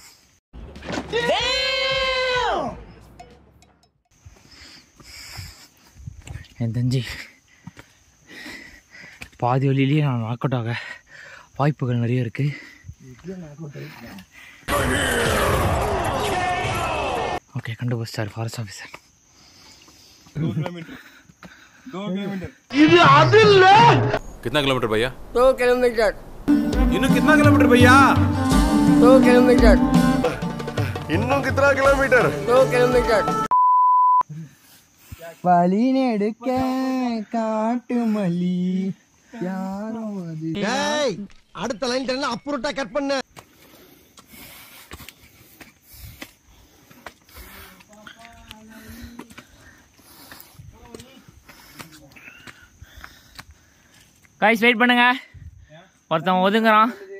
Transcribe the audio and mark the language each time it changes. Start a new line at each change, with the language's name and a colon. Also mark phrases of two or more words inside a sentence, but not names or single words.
Tamil: என் தெரிஞ்சு பாதி வழியிலேயே நான்
English: knock out
Tamil: ஆக வாய்ப்புகள் நிறைய இருக்கு. ஓகே, கண்டுபிடிச்சார்
English: forest officer.
Tamil: இது அது இல்ல.
Hindi: कितना किलोमीटर भैया? 2 किलोमीटर. इन्हों कितना किलोमीटर भैया? 2 किलोमीटर. இன்னும் कितना किलोमीटर? 2 किलोमीटर.
Tamil: வழி நெடுக்க காட்டு மல்லி யாரோ அது. ஏய், அடுத்த லைன் டென்ல அப்புறட்டா கட் பண்ணு.
English: guys wait
Tamil: பண்ணுங்க, ஒருத்தன் ஒதுங்குறான்.